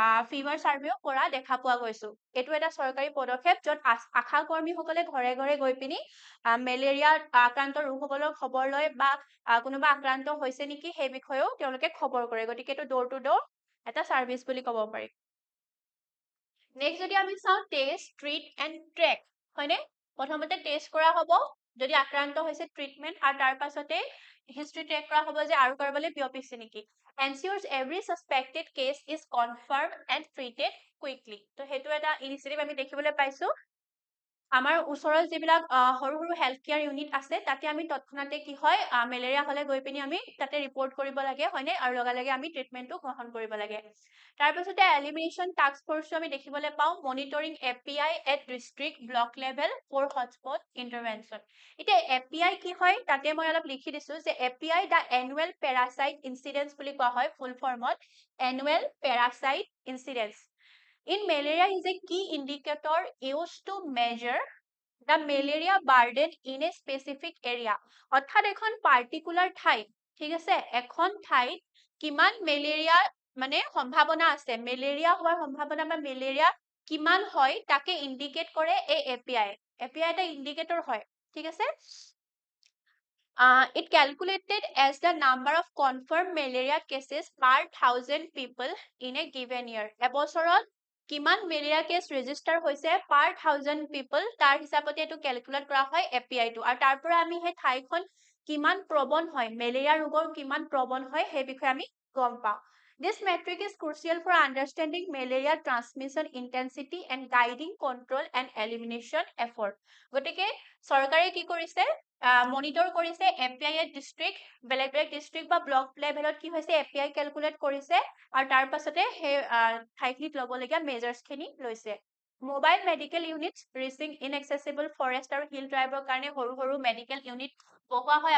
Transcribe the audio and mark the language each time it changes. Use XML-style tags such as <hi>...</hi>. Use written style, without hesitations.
<as>Fever চাৰ্ভেও কৰা দেখা পোৱা গৈছো এইটো এটা চৰকাৰী পদক্ষেপ য'ত আশা কৰ্মীসকলে ঘৰে ঘৰে গৈ পিনি মেলেৰিয়া আক্ৰান্ত ৰোগীসকলৰ খবৰ লয় বা কোনোবা আক্ৰান্ত হৈছে নেকি সেই বিষয়েও তেওঁলোকে খবৰ কৰে গতিকে এইটো ডোৰ টু ডোৰ এটা চাৰ্ভিচ বুলি ক'ব পাৰি নেক্সট যদি আমি চাওঁ টেষ্ট ট্ৰিট এণ্ড ট্ৰেক হয়নে প্ৰথমতে টেষ্ট কৰা হ'ব যদি আক্ৰান্ত হৈছে ট্ৰিটমেণ্ট আৰু তাৰ পাছতে হিষ্ট্ৰী ট্ৰেক কৰা হ'ব যে আৰু কাৰোবালৈ বিয়পিছে নেকি।</as> <en>ensures every suspected case is confirmed and treated quickly।</en> <as>তো সেইটো এটা ইনিচিয়েটিভ আমি দেখিবলৈ পাইছো। আমাৰ ওচৰত যিবিলাক সৰু সৰু হেল্থ কেয়াৰ ইউনিট আছে তাতে আমি তৎক্ষণাতে কি হয় মেলেৰিয়া হলে গৈ পিনি আমি তাতে ৰিপৰ্ট কৰিব লাগে হয়নে, আৰু লগে লগে আমি ট্ৰিটমেণ্টটো গ্ৰহণ কৰিব লাগে। তাৰপিছতে এলিমিনেশ্যন টাস্ক ফৰ্চটো আমি দেখিবলৈ পাওঁ monitoring API at district block level for hotspot intervention. এতিয়া এপিআই কি হয় তাতে মই অলপ লিখি দিছো যে এপিআই দ্য এনুৱেল পেৰাচাইট ইনচিডেন্স বুলি কোৱা হয় ফুল ফৰ্মত, annual parasite ইনচিডেন্স</as> <en>in malaria is a key indicator used to measure the malaria burden in a specific area।</en> <as>অৰ্থাৎ এখন পাৰ্টিকুলাৰ ঠাইত, ঠিক আছে, এখন ঠাইত কিমান মেলেৰিয়া মানে সম্ভাৱনা আছে, মেলেৰিয়া হোৱাৰ সম্ভাৱনা বা মেলেৰিয়া কিমান হয় তাকে ইণ্ডিকেট কৰে এই এপিআই। এপিআই এটা ইণ্ডিকেটৰ হয়, ঠিক আছে।</as> <en>It calculated as the number of confirmed malaria cases per 1,000 people in a given year।</en> <as>এবছৰত কিমান মেলেৰিয়া কেছ ৰেজিষ্টাৰ হৈছে পাৰ 1,000 পিপল তাৰ হিচাপতে এইটো কেলকুলেট কৰা হয় এপিআইটো, আৰু তাৰ পৰা আমি সেই ঠাইখন কিমান প্ৰবণ হয়, মেলেৰিয়া ৰোগৰ কিমান প্ৰবণ হয় সেই বিষয়ে আমি গম পাওঁ।</as> <en>This metric is crucial for understanding malaria transmission intensity and guiding control and elimination effort।</en> <as>গতিকে চৰকাৰে কি কৰিছে, মনিটৰ কৰিছে এপিআই ডিষ্ট্ৰিক্ট, বেলেগ বেলেগ ডিষ্ট্ৰিক্ট বা ব্লক লেভেলত কি হৈছে এপিআই কেলকুলেট কৰিছে, আৰু তাৰ পাছতে সেই ঠাইখিনিত ল'বলগীয়া মেজাৰ্ছখিনি লৈছে। Mobile medical unit reaching ইনএক্সেচিবল forest আৰু হিল ট্ৰাইবৰ কাৰণে সৰু সৰু মেডিকেল ইউনিট বহোৱা হয়।</as>